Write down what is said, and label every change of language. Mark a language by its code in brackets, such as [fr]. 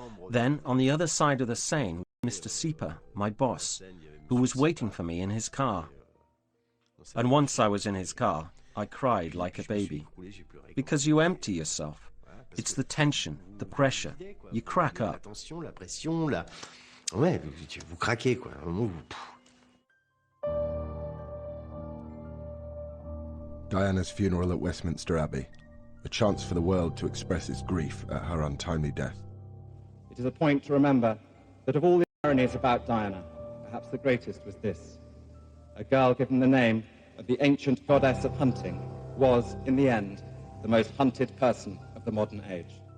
[en] Then, on the other side of the Seine, Mr. Sieper, my boss, who was waiting for me in his car. And once I was in his car, I cried like a baby. Because you empty yourself. It's the tension, the pressure. You crack up. [fr] Ouais, vous craquez, quoi. [en] Diana's funeral at Westminster Abbey, a chance for the world to express its grief at her untimely death. It is a point to remember that of all the ironies about Diana, perhaps the greatest was this. A girl given the name of the ancient goddess of hunting was, in the end, the most hunted person of the modern age.